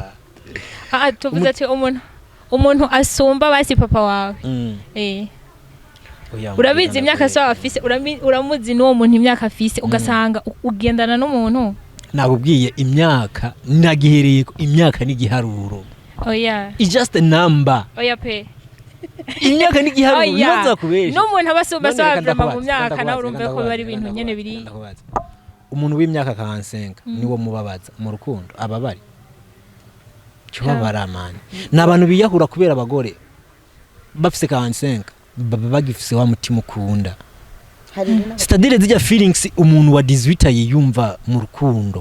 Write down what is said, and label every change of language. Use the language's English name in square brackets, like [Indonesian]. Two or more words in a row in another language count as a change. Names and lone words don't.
[Rundi] tuvuze ati umuntu asumba basi papa wawe urabizi imyaka so afise uramuzi n'uwo muntu imyaka afise ugasanga ugendana n'umuntu nakubwiye imyaka nagihereye imyaka n'igiharuro [English] it's just a number [Rundi] pe imyaka n'igiharuro nza kubesha n'umuntu abasumba so avrama mu myaka nawe urumve ko bari ibintu nyene biri umuntu w'imyaka 45 niwo mubabaza mu rukundo ababari cyobabara man nabantu biyahura kubera abagore bafise 45 bagifise wa mutima ukunda [French] c'est-à-dire [Rundi] zijya feelings umuntu wa 18 yiyumva mu rukundo